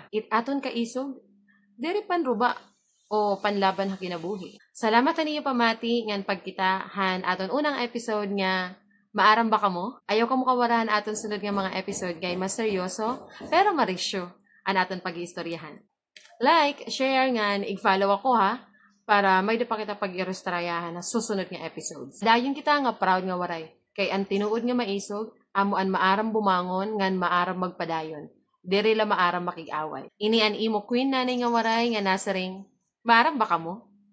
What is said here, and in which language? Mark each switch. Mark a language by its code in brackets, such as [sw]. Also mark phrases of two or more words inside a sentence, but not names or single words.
[war] Aton ka isog, diri panruba o panlaban ha kinabuhi. Salamat na ninyo pamati ngan pagkitahan aton unang episode nga Maaram ba ka mo? Ayaw ka mo kawarahan aton sunod nga mga episode kay mas seryoso pero marisyo an aton pag-iistoryahan. Like, share ngan, i-follow ako ha para may pa kita pag-ilustrayahan na susunod nga episodes. Dayon kita nga proud nga waray kay ang tinuod nga maisog amo an maaram bumangon ngan maaram magpadayon. Diri la maaram makig-away. Ini an imo queen nanay nga waray nga nasaring Maaram ba ka mo?